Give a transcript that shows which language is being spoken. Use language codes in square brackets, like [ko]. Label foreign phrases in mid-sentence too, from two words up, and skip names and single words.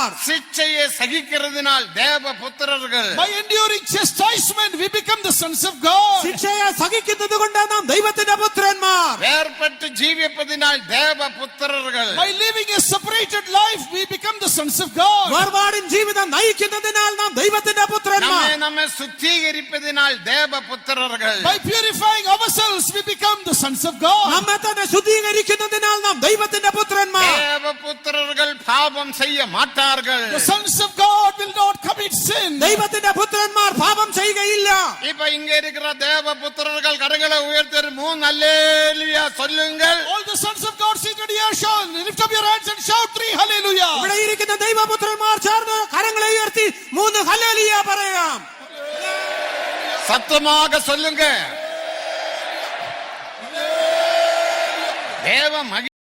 [ta] சிச்சையை சகிக்கிறதுனால் தேவபுத்திரர்கள். [en] By enduring chastisement, we become the sons of God. [ml] ശിക്ഷയെ സഹിക്കുന്നത് കൊണ്ട് നാം ദൈവത്തിന്റെ പുത്രന്മാർ. [ta] வேர்பட்டு ஜீவிப்பதினால் தேவபுத்திரர்கள். [en] By living a separated life, we become the sons of God. [ml] വേർപാടിൻ ജീവിതം നയിക്കുന്നതിനാൽ നാം ദൈവത്തിന്റെ പുത്രന്മാർ. [ta] நம்மை சுத்திகரிப்பதினால் தேவபுத்திரர்கள். [en] By purifying ourselves, we become the sons of God. [ml] നമ്മെ തന്നെ ശുദ്ധീകരിക്കുന്നതിനാൽ നാം ദൈവത്തിന്റെ പുത്രന്മാർ. [ta] தேவபுத்திரர்கள் பாவம் செய்ய மாட்டார்கள். [en] The sons of God will not commit sin. [ml] ദൈവത്തിന്റെ പുത്രന്മാർ പാപം ചെയ്യുകയില്ല. [ta] இப்ப இங்க இருக்கிற தேவபுத்திரர்கள் கரங்களை உயர்த்தி 3 அல்லேலூயா சொல்லுங்கள். [en] All the sons of God seated here, shout, lift up your hands and shout 3 hallelujah. [ml] ഇവിടെ ഇരിക്കുന്ന ദൈവപുത്രന്മാർ ചേർന്ന് കരങ്ങളെ ഉയർത്തി 3 ഹല്ലേലൂയ പറയാം. [ta] சத்தமாக சொல்லுங்க. தேவ மகி